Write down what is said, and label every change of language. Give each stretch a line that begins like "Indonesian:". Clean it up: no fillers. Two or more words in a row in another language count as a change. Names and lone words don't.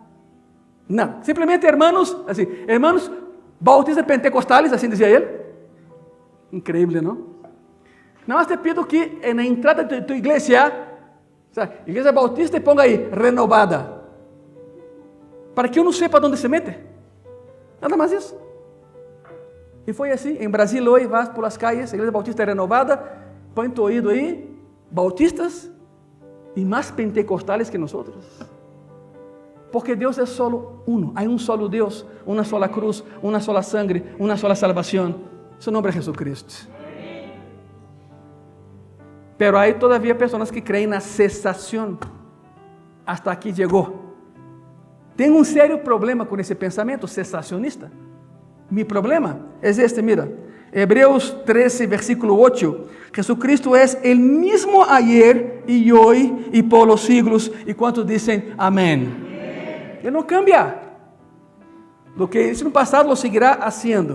Spanish: Simplemente hermanos bautistas pentecostales, así decía él. Increíble, ¿no? Nada más te pido que en la entrada de tu iglesia, o sea, iglesia bautista, ponga ahí, renovada. Para que uno sepa dónde se mete. Nada más eso.
Portuguese: E foi assim, em Brasil hoje,
Spanish: vas por las calles,
Portuguese: a igreja bautista renovada, põe
Spanish: tu oído
Portuguese: aí, bautistas e mais pentecostales que nós. Porque Deus é
Spanish: solo uno,
Portuguese: há um solo Deus, uma sola cruz, uma
Spanish: sola sangre,
Portuguese: uma sola salvação. Seu nome é Jesucristo. Pero há todavía pessoas que creem na cesação.
Spanish: Hasta aqui
Portuguese: chegou. Tem um sério problema com esse pensamento cesacionista.
Spanish: Mi problema es este, mira, Hebreos 13, versículo 8, Jesucristo es el mismo ayer y hoy y por los siglos, y cuántos dicen amén. Él no cambia. Lo que hizo en el pasado lo seguirá haciendo.